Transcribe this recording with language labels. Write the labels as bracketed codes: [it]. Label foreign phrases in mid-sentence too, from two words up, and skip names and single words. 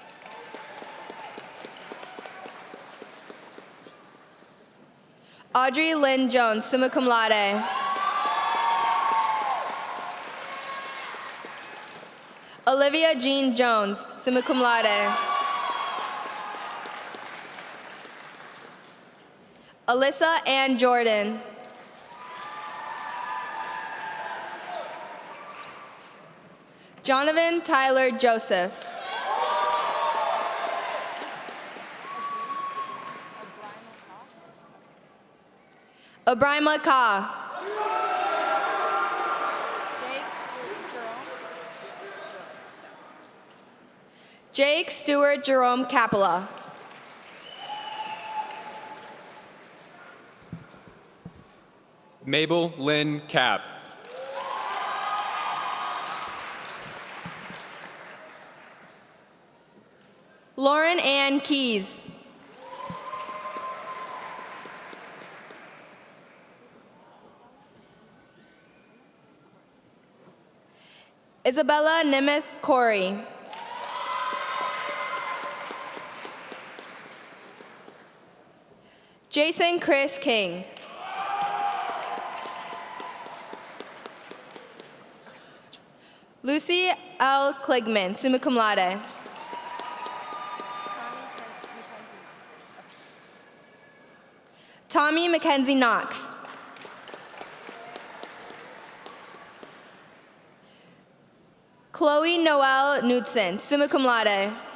[en] Audrey Lynn Jones, [la] summa cum laude. [en] Olivia Jean Jones, [la] summa cum laude. [en] Alyssa Ann Jordan. Jonathan Tyler Joseph. Obrima Ka. Jake Stewart Jerome Capella. Mabel Lynn Cap. Lauren Ann Keys. Isabella Nemeth Corey. Jason Chris King. Lucy L. [la] Kligman, summa cum laude. [en] Tommy Mackenzie Knox. Chloe Noel Knudsen, [la] summa cum laude.